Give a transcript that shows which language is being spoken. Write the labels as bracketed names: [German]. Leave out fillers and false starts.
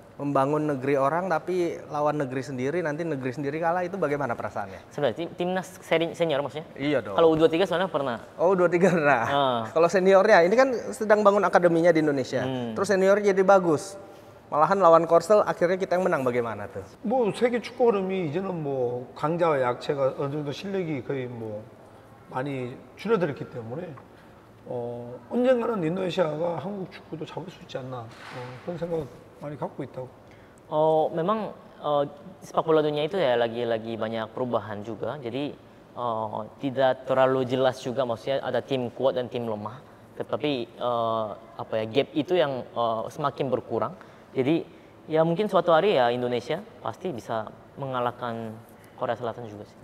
[Indonesian] Membangun negeri orang tapi lawan negeri sendiri, nanti negeri sendiri kalah, itu bagaimana perasaannya? Sebenarnya timnas senior maksudnya? Iya dong. Kalau U23 soalnya pernah. Oh, U23 pernah. Kalau seniornya, ini kan sedang bangun akademinya di Indonesia. Terus seniornya jadi bagus. malahan lawan Korsel akhirnya kita yang menang, bagaimana tuh? [Korean] 뭐 세계 축구 흐름이 이제는 뭐 강자와 약체가 어느 정도 실력이 거의 뭐 많이 줄어들었기 때문에 언젠가는 인도네시아가 한국 축구도 잡을 수 있지 않나 그런 생각 많이 갖고 있다고. [Indonesian] Memang sepak bola dunia itu ya lagi banyak perubahan juga, jadi tidak terlalu jelas juga, maksudnya ada tim kuat dan tim lemah. tetapi apa ya, gap itu yang semakin berkurang. Jadi ya mungkin suatu hari ya Indonesia pasti bisa mengalahkan Korea Selatan juga sih.